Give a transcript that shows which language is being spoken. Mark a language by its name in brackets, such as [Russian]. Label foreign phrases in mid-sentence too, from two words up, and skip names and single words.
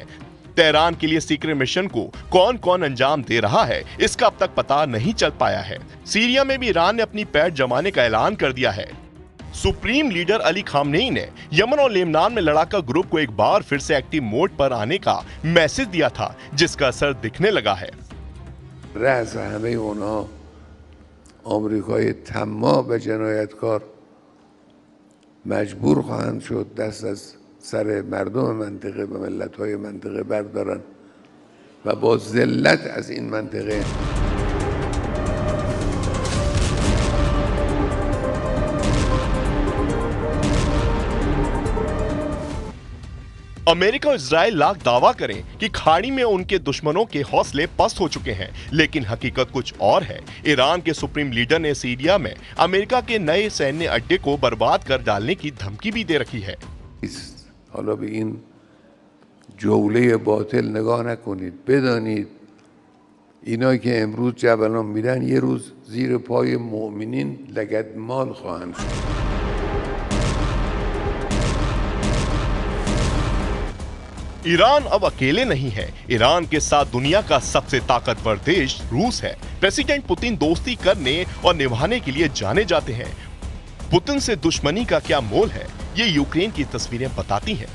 [Hindi] तेहरान के लिए सीक्रेट मिशन को कौन कौन अंजाम दे रहा है, इसका अब तक पता नहीं चल पाया है। सीरिया में भी ईरान ने अपनी पैठ जमाने का ऐलान कर दिया है। [English] supreme leader [Hindi] अली खामनेई ने यमन और लेबनान में लड़ाका ग्रुप को एक बार फिर से [English] active mode [Hindi] पर आने का मैसेज दिया था, जिसका असर दिखने लगा है। [Persian] رأس همه اونها آمریکای طماع و جنایتکار مجبور خواهند شد دست از سر مردم منطقه و ملت‌های منطقه بردارن و با ذلت از این منطقه [Hindi] अमेरिका और इजराइल लाख दावा करें कि खाड़ी में उनके दुश्मनों के हौसले पस्त हो चुके हैं, लेकिन हकीकत कुछ और है। ईरान के [English] supreme leader [Hindi] ने सीरिया में अमेरिका के नए सैन्य अड्डे को बर्बाद कर डालने की धमकी भी दे रखी है। [Persian] حالا به این جوله باطل نگاه نکنید. بدانید اینایی که امروز جبلان میرن یه روز زیر پای مؤمنین لگدمال خواهند شد. [Hindi] ईरान अब अकेले नहीं है। ईरान के साथ दुनिया का सबसे ताकतवर देश रूस है। प्रेसिडेंट पुतिन दोस्ती करने और निभाने के लिए जाने जाते हैं। पुतिन से दुश्मनी का क्या मोल है, ये यूक्रेन की तस्वीरें बताती हैं।